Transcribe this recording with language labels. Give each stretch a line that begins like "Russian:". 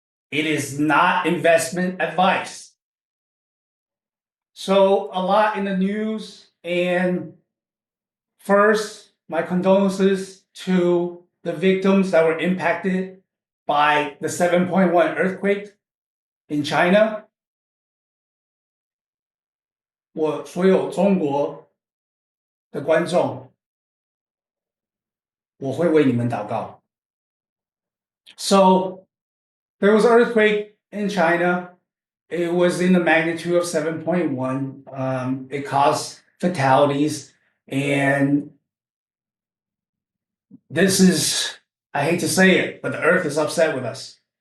English: It is not investment advice. So a lot in the news, and first, my condolences to the victims that were impacted by the 7.1 earthquake in China.
Chinese: 我所有中国的观众，我会为你们祷告。
English: So there was an earthquake in China. It was in the magnitude of 7.1. It caused fatalities, and this is, I hate to say it, but the earth is upset with us.